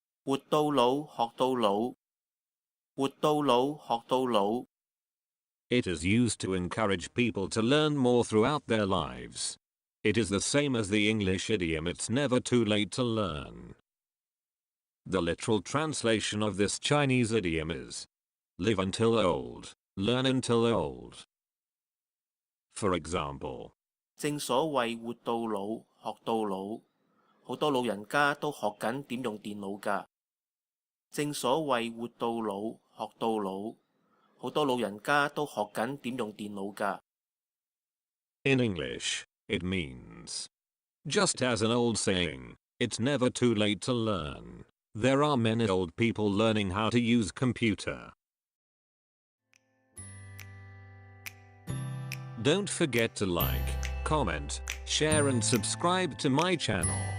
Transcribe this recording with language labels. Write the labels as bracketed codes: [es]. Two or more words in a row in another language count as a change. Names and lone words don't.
[yue] 活到老學到老，活到老學到老。 [en] It is used to encourage people to learn more throughout their lives. It is the same as the English idiom "it's never too late to learn." The literal translation of this Chinese idiom is live until old, learn until old. For example, [yue] 正所謂活到老學到老，好多老人家都學緊點用電腦㗎。正所謂活到老學到老，好多老人家都學緊點用電腦㗎。 [en] In English, it means, just as an old saying, it's never too late to learn. There are many old people learning how to use computer. Don't forget to like, comment, share and subscribe to my channel.